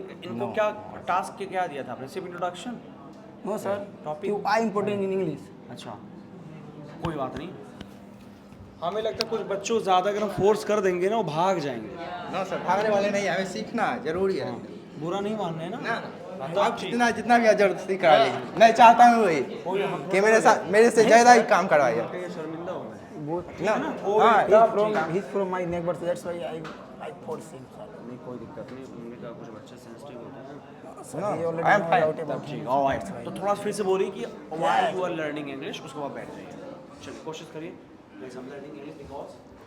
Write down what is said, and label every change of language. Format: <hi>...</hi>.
<hi>इनको क्या टास्क के क्या दिया था आपने सिर्फ introduction</hi> <en>no sir you are important in English</en> <hi>अच्छा कोई बात नहीं हमें लगता है कुछ बच्चों ज़्यादा अगर हम फोर्स कर देंगे ना वो भाग जाएंगे ना सर भागने वाले नहीं हमें सीखना जरूरी है बुरा नहीं मानना है ना आप जितना भी जबरदस्ती करा लीजिए मैं चाहता हूँ वही कि मेरे से ज़्यादा ही काम करवाइए शर्मिंदा हो</hi> <en>he's from my neighbor so that's why I force him sir</en> <hi>नहीं कोई दिक्कत नहीं उन्होंने कहा कुछ बच्चे सेंसिटिव होते हैं</hi> <en>I am fine</en> <hi>ठीक ऑलराइट तो थोड़ा फिर से बोलिए कि</hi> <en>why you are learning English</en> <hi>उसके बाद बैठ जाइए चलिए कोशिश करिए please</hi> <en>I am learning English because</en>